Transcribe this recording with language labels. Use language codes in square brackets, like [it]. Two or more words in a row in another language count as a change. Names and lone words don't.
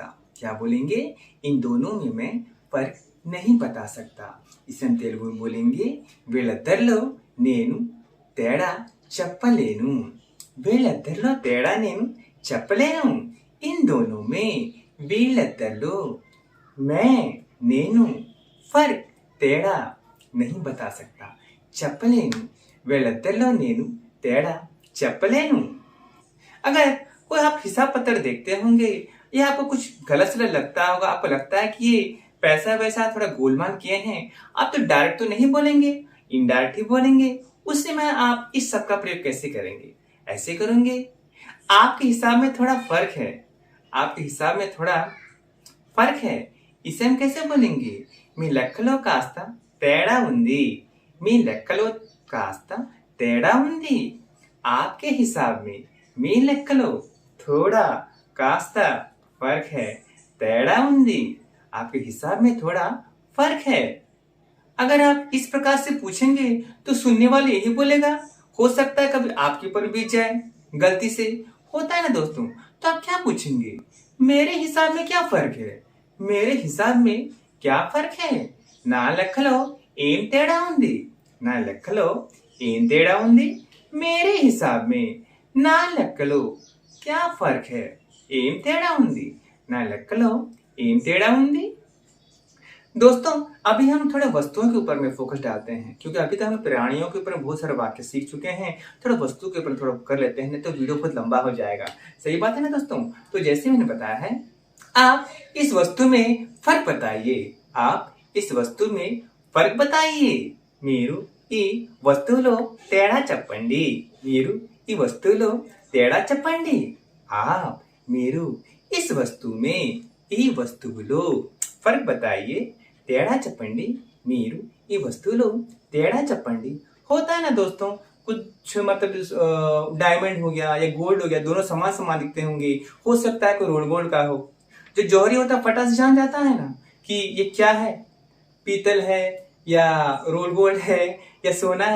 [hi] क्या बोलेंगे, इन दोनों में मैं फर्क नहीं बता सकता. इसे हम तेलुगु में बोलेंगे [te] వీళ్ళిద్దరిలో నేను తేడా చెప్పలేను, వీళ్ళిద్దరిలో తేడా నేను చెప్పలేను. [hi] इन दोनों में వీళ్ళిద్దరిలో मैं నేను फर्क తేడా नहीं बता सकता [te] చెప్పలేను, వీళ్ళిద్దరిలో నేను తేడా చెప్పలేను. [hi] अगर कोई आप हिसाब पत्र देखते होंगे या आपको कुछ गलत से लगता होगा, आपको लगता है कि ये पैसा वैसा थोड़ा गोलमाल किए हैं, आप तो डायरेक्ट तो नहीं बोलेंगे, इनडायरेक्ट ही बोलेंगे. उस समय आप इस सब का प्रयोग कैसे करेंगे, ऐसे करेंगे आपके हिसाब में थोड़ा फर्क है, आपके हिसाब में थोड़ा फर्क है, इसे हम कैसे बोलेंगे, [te] మీ లెక్కలో కాస్త తేడా ఉంది, మీ లెక్కలో కాస్త తేడా ఉంది. [hi] आपके हिसाब में [te] మీ లెక్కలో [hi] थोड़ा కాస్త फर्क है, [te] తేడా ఉంది, [hi] आपके हिसाब में थोड़ा फर्क है. अगर आप इस प्रकार से पूछेंगे तो सुनने वाले यही बोलेगा, हो सकता है कभी आपके ऊपर बीत जाए गलती से, होता है ना दोस्तों. तो आप क्या पूछेंगे, मेरे हिसाब में क्या फर्क है, मेरे हिसाब में क्या फर्क है, [te] నా లెక్కలో ఏం తేడా ఉంది, నా లెక్కలో ఏం తేడా ఉంది. [hi] मेरे हिसाब में [te] నా లెక్కలో [hi] क्या फर्क है [te] ఏం తేడా ఉంది, నా లెక్కలో ఏం తేడా ఉంది. [hi] दोस्तों, अभी हम थोड़े वस्तुओं के ऊपर में फोकस डालते हैं क्योंकि अभी तक हम प्राणियों के ऊपर बहुत सारे वाक्य सीख चुके हैं. थोड़ा वस्तु के ऊपर थोड़ा कर लेते हैं, नहीं तो वीडियो बहुत लंबा हो जाएगा. सही बात है ना दोस्तों. तो जैसे मैंने बताया है, आप इस वस्तु में फर्क बताइए, आप इस वस्तु में फर्क बताइए. [te] మీరు ఈ వస్తువులో తేడా చెప్పండి, మీరు ఈ వస్తువులో తేడా చెప్పండి. [hi] आप మీరు इस वस्तु में [te] ఈ వస్తువులో [hi] फर्क बताइए, [te] తేడా చెప్పండి, మీరు ఈ వస్తువులో తేడా చెప్పండి. [hi] होता है ना दोस्तों, कुछ मतलब डायमंड हो गया या गोल्ड हो गया, दोनों समान समान दिखते होंगे. हो सकता है कोई रोड गोल्ड का हो, जो जौहरी होता है फटा से जान जाता है ना कि ये क्या है, पीतल है या [en] roll gold [hi] है या सोना है.